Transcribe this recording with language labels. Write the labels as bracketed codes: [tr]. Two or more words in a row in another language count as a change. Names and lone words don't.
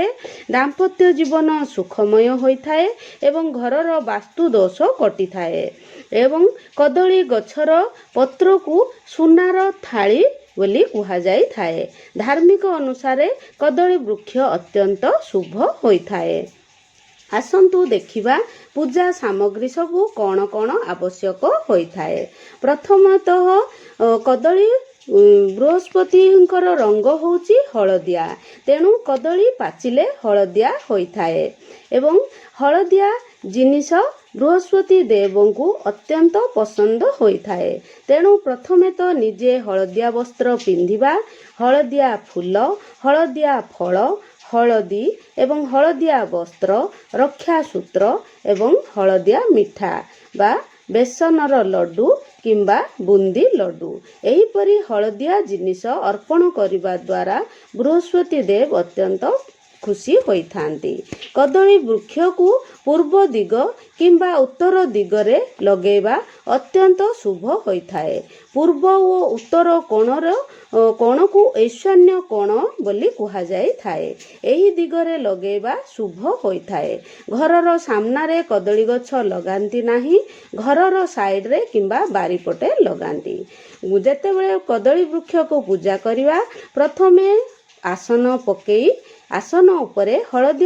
[or] ଦାମ୍ପତ୍ୟ ଜୀବନ ସୁଖମୟ ହୋଇଥାଏ ଏବଂ ଘରର ବାସ୍ତୁ ଦୋଷ କଟି ଥାଏ ଏବଂ କଦଳୀ ଗଛର ପତ୍ର କୁ ସୁନାର ଥାଳି ବୋଲି କୁହା ଯାଇ ଥାଏ। ଧାର୍ମିକ ଅନୁସାର କଦଳୀ ବୃକ୍ଷ ଅତ୍ୟନ୍ତ ଶୁଭ ହୋଇଥାଏ। ଆସନ୍ତୁ ଦେଖିବା ପୂଜା ସାମଗ୍ରୀ ସବୁ କେଉଁ କେଉଁ ଆବଶ୍ୟକ ହୋଇଥାଏ। ପ୍ରଥମତଃ କଦଳୀ ବୃହସ୍ପତିଙ୍କର ରଙ୍ଗ ହେଉଛି ହଳଦିଆ, ତେଣୁ କଦଳୀ ପାଚିଲେ ହଳଦିଆ ହୋଇଥାଏ ଏବଂ ହଳଦିଆ ଜିନିଷ ବୃହସ୍ପତି ଦେବଙ୍କୁ ଅତ୍ୟନ୍ତ ପସନ୍ଦ ହୋଇଥାଏ। ତେଣୁ ପ୍ରଥମେ ତ ନିଜେ ହଳଦିଆ ବସ୍ତ୍ର ପିନ୍ଧିବା, ହଳଦିଆ ଫୁଲ, ହଳଦିଆ ଫଳ, ହଳଦୀ ଏବଂ ହଳଦିଆ ବସ୍ତ୍ର, ରକ୍ଷା ସୂତ୍ର ଏବଂ ହଳଦିଆ ମିଠା ବା ବେସନର ଲଡୁ କିମ୍ବା ବୁନ୍ଦି ଲଡୁ ଏହିପରି ହଳଦିଆ ଜିନିଷ ଅର୍ପଣ କରିବା ଦ୍ୱାରା ବୃହସ୍ପତି ଦେବ ଅତ୍ୟନ୍ତ ଖୁସି ହୋଇଥାନ୍ତି। କଦଳୀ ବୃକ୍ଷ କୁ ପୂର୍ବ ଦିଗ କିମ୍ବା ଉତ୍ତର ଦିଗରେ ଲଗାଇବା ଅତ୍ୟନ୍ତ ଶୁଭ ହୋଇଥାଏ। ପୂର୍ବ ଓ ଉତ୍ତର କୋଣ କୁ ଈଶାନ୍ୟ କୋଣ ବୋଲି କୁହା ଯାଇ ଥାଏ। ଏହି ଦିଗରେ ଲଗାଇବା ଶୁଭ ହୋଇଥାଏ। ଘରର ସାମନାରେ କଦଳୀ ଗଛ ଲଗାନ୍ତି ନାହିଁ, ଘରର ସାଇଡ଼ ରେ କିମ୍ବା ବାରିପଟେ ଲଗାନ୍ତି। ଯେତେବେଳେ କଦଳୀ ବୃକ୍ଷ କୁ ପୂଜା କରିବା ପ୍ରଥମେ ଆସନ ପକାଇ ଆସନ ଉପରେ ହଳଦିଆ